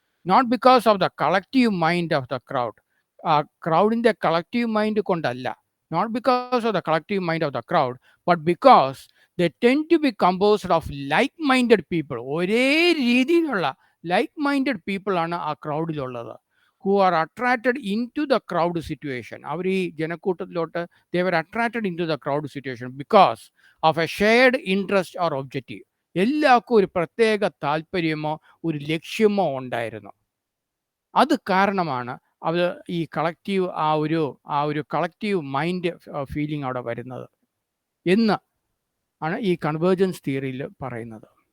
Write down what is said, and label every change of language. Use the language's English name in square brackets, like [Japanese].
[English] Not because of the collective mind of the crowd. [Malayalam] ക്രൗഡിൻ്റെ collective mind കൊണ്ടല്ല, [English] Not because of the collective mind of the crowd, but because they tend to be composed of like minded people. [Malayalam] ഒരേ രീതിയിലുള്ള like minded പീപ്പിളാണ് ആ ക്രൗഡിലുള്ളത്. [English] who are attracted into the crowd situation. [Malayalam] അവർ ഈ ജനക്കൂട്ടത്തിലോട്ട് [English] they were attracted into the crowd situation because of a shared interest or objective. [Malayalam] എല്ലാവർക്കും ഒരു പ്രത്യേക താല്പര്യമോ ഒരു ലക്ഷ്യമോ ഉണ്ടായിരുന്നു. അത് കാരണമാണ് അവർ ഈ കളക്റ്റീവ് ആ ഒരു കളക്റ്റീവ് മൈൻഡ് ഫീലിംഗ് അവിടെ വരുന്നത് എന്ന് ആണ് ഈ കൺവേർജൻസ് തിയറിയിൽ പറയുന്നത്.